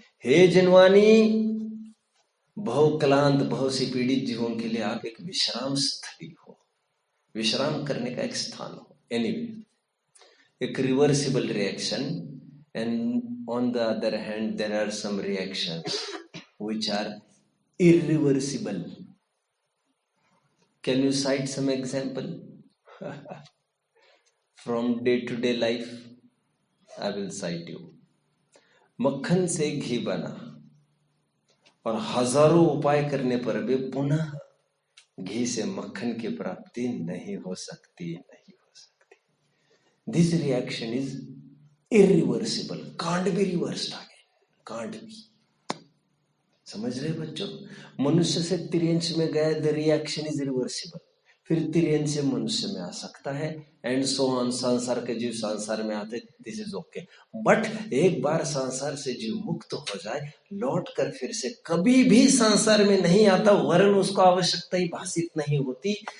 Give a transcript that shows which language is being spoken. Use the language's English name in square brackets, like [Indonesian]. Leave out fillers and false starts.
[Hindi] हे जिनवानी, भव क्लांत, भव से पीड़ित जीवों के लिए आप एक विश्राम स्थली हो, विश्राम करने का एक स्थान हो। [English] Anyway, एक reversible reaction, and on the other hand there are some reactions which are irreversible. Can you cite some example from day-to-day life? I will cite you. [Hindi] मक्खन से घी बना और हजारों उपाय करने पर भी पुनः घी से मक्खन की प्राप्ति नहीं हो सकती। [English] This reaction is irreversible, can't be reversed again, can't be. [Hindi] समझ रहे बच्चों? मनुष्य से तिर्यंश में गया, [English] the reaction is reversible, [Hindi] फिर तिर्यंश से मनुष्य में आ सकता है, [English] And so on. [Hindi] संसार के जीव संसार में आते, [English] This is okay. [Hindi] बट एक बार संसार से जीव मुक्त हो जाए, लौट कर फिर से कभी भी संसार में नहीं आता, वरन उसको आवश्यकता ही भाषित नहीं होती।